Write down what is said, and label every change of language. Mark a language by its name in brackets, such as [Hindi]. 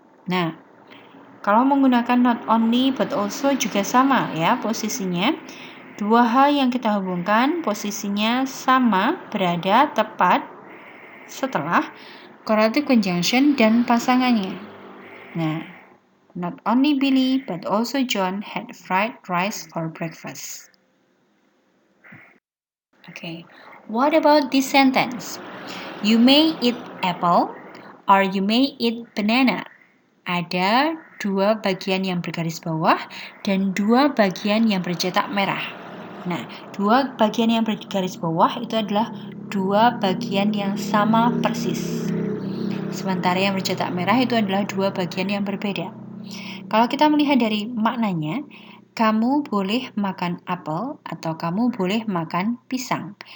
[Indonesian] Nah, kalau menggunakan not only but also juga sama ya posisinya. Dua hal yang kita hubungkan posisinya sama, berada tepat setelah correlative conjunction dan pasangannya. [English] Nah, not only Billy but also John had fried rice for breakfast. Okay, what about this sentence? You may eat apple or you may eat banana. [Indonesian] ada 2 bagian yang bergaris bawah dan 2 bagian yang bercetak merah. Nah, 2 bagian yang bergaris bawah itu adalah 2 bagian yang sama persis. Sementara yang bercetak merah itu adalah 2 bagian yang berbeda. Kalau kita melihat dari maknanya, kamu boleh makan apel atau kamu boleh makan pisang.